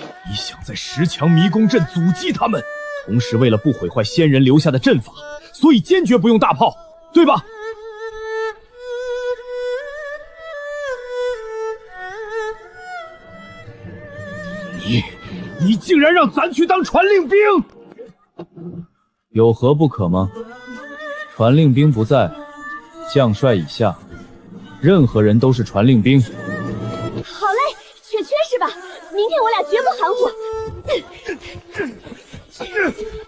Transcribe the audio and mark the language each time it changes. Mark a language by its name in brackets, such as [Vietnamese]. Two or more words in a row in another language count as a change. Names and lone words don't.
[Chinese] 你想在石牆迷宮陣阻擊他們，同時為了不毀壞仙人留下的陣法，所以堅決不用大炮，對吧？你竟然讓咱去當传令兵，有何不可吗？传令兵不在，将帅以下，任何人都是传令兵。好嘞，雪缺是吧？明天我俩绝不含糊。